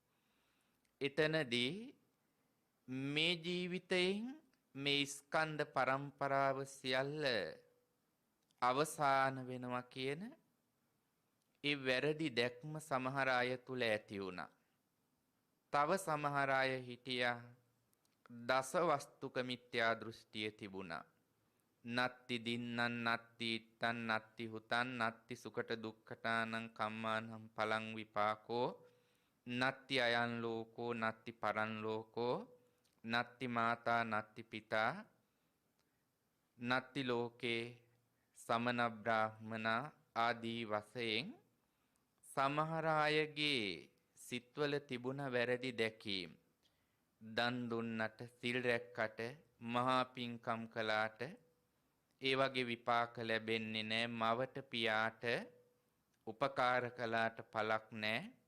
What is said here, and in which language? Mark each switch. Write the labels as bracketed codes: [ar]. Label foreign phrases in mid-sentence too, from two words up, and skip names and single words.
[si] එතනදී මේ ජීවිතයෙන් මේ ස්කන්ධ පරම්පරාව සියල්ල අවසාන වෙනවා කියන ඒ වැරදි දැක්ම සමහර අය තුල ඇති වුණා. තව සමහර අය හිටියා දස වස්තුක මිත්‍යා දෘෂ්ටිය තිබුණා. [pi] නත්ති දින්නං නත්ති ඉත්තං නත්ති හුතං නත්ති සුකට දුක්ඛටානං කම්මානං පලං විපාකෝ නත්ති අයං ලෝකෝ නත්ති පරං ලෝකෝ නත්ති මාතා නත්ති පිතා නත්ති ලෝකේ සමන බ්‍රාහ්මනා [si] ආදී වශයෙන් සමහර අයගේ සිත්වල තිබුණ වැරදි දැකීම්. දන් දුන්නට සිල් රැක්කට මහා පිංකම් කළාට ඒ වගේ විපාක ලැබෙන්නේ නැහැ. මවට පියාට උපකාර කළාට පළක් නැහැ.